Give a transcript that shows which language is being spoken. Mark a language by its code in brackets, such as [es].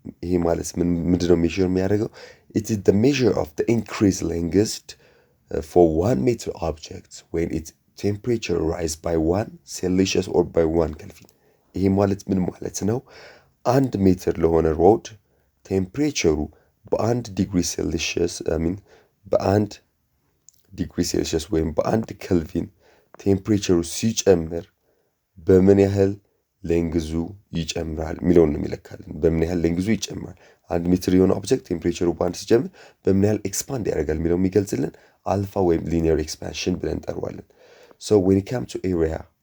[am] ይሄ ማለት ምንድነው ሜዥር የሚያደርገው? [en] it is the measure of the increased length for 1 meter object when its temperature rise by 1 Celsius or by 1 Kelvin. [am] ይሄ ማለት ምን ማለት ነው? 1 ሜትር ለሆነ ሮድ ቴምፕሬቸሩ በ1 ዲግሪ ሴልሺየስ በ1 ዲግሪ ሴልሺየስ ወይም በ1 ኬልቪን ቴምፕሬቸሩ ሲጨምር በምን ያህል ሌንግዙ ይጨምራል የሚለውን ነው የሚለካልን። በምን ያህል ሌንግዙ ይጨምራል፣ 1 ሜትር የሆነ ኦብጀክት ቴምፕሬቸሩ በአንድ ሲጨምር በምን ያህል ኤክስፓንድ ያደርጋል የሚለው የሚገልጽልን አልፋ ወይም ሊኒየር ኤክስፓንሽን ብለን እንጠራዋለን። ሶ [en] when it comes to area